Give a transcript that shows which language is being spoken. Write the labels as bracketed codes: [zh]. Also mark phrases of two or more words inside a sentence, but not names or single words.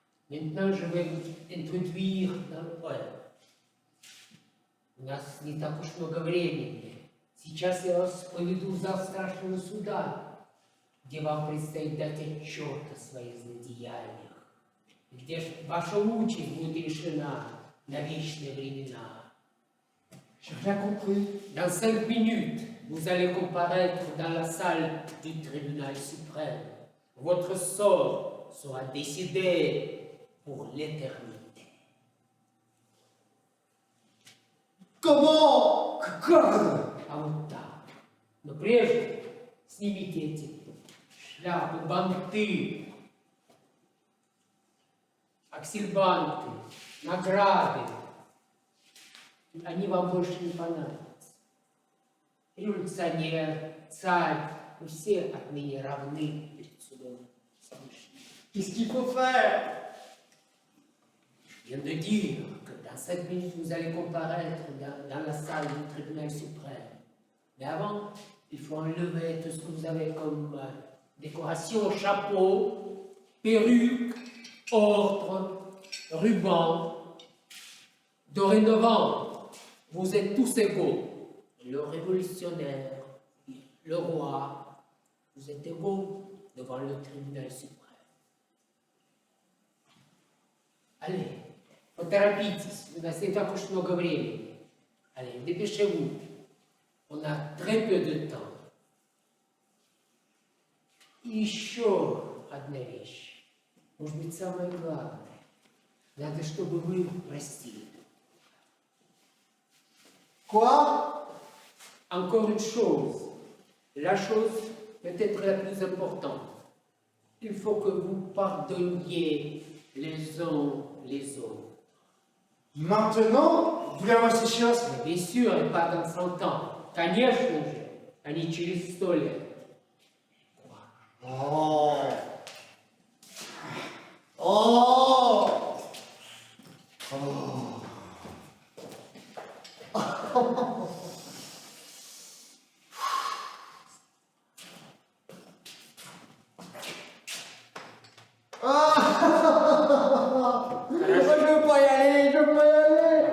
[fr] Maintenant, je vais vous introduire dans le поэм. [ru] У нас не так уж много времени. Сейчас я вас поведу в зал страшного суда, где вам предстоит дать отчет о своих злодеяниях, где ж ваша участь будет решена на вечные времена. J'ai rien compris. Dans 5 minutes, vous allez comparaître dans la salle du tribunal suprême. Votre sort sera décidé pour l'éternité. Comment? А вот так. Но прежде снимите эти шляпы, банты, аксельбанты, награды. Они вам больше не понадобятся. Революционер, царь, вы все отныне равны перед судом Всевышнего. [fr] Qu'est-ce qu'il faut faire? Je viens de dire que dans 7 minutes, vous allez comparaître dans la salle du tribunal suprême. Mais avant, il faut enlever tout ce que vous avez comme décoration, chapeau, perruque, ordre, ruban. Dorénavant, vous êtes tous égaux. Le révolutionnaire, le roi, vous êtes égaux devant le tribunal suprême. Allez, [ru] поторопитесь, у нас не так уж много времени. [fr] Allez, dépêchez-vous. On a très peu de temps. [ru] И еще одна вещь. Может быть, самое главное. Надо, чтобы вы простили. [fr] Quoi? Encore une chose. La chose peut-être la plus importante. Il faut que vous pardonniez les uns les autres. Maintenant? [ru] Прямо сейчас? [fr] Bien sûr, et pas dans 100 ans. [ru] Конечно же, а не через 100 лет. Oh! Oh! Oh! [fr] Je veux pas y aller, je veux pas y aller.